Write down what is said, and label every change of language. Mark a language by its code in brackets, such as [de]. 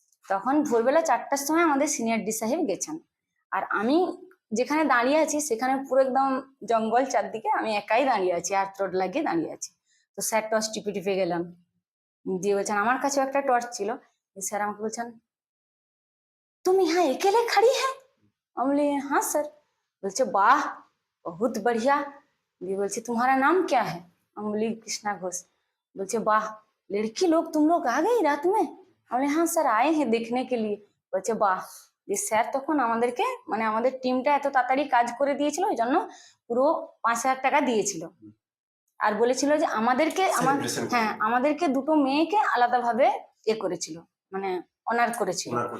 [bn] তখন ভোরবেলা 4টার সময় আমাদের সিনিয়র ডি সাহেব গেছেন, আর আমি যেখানে দাঁড়িয়ে আছি সেখানে পুরো একদম জঙ্গল চারদিকে, আমি একাই দাঁড়িয়ে আছি, আর্ট্রোড লাগিয়ে দাঁড়িয়ে আছি। তো স্যার টর্চ টিপে টিপে গেলাম, দিয়ে বলছেন, আমার কাছেও একটা টর্চ ছিল, স্যার আমাকে বলছেন [hi] तुम यहाँ अकेले खड़ी है? हम बोले हाँ सर। बोलছে वाह बहुत बढ़िया। ये बोलছে तुम्हारा नाम क्या है? हम बोली कृष्णा घोष। बोलছে वाह लड़की लोग तुम लोग आ गई रात में? हम बोले हाँ सर आए हैं देखने के लिए। बोलছে वाह। [bn] যে স্যার তখন আমাদেরকে মানে আমাদের টিমটা এত তাড়াতাড়ি কাজ করে দিয়েছিল, ওই জন্য পুরো 5,000 টাকা দিয়েছিল, আর বলেছিল যে আমাদেরকে দুটো মেয়েকে আলাদাভাবে করেছিল, মানে অনার করেছিল।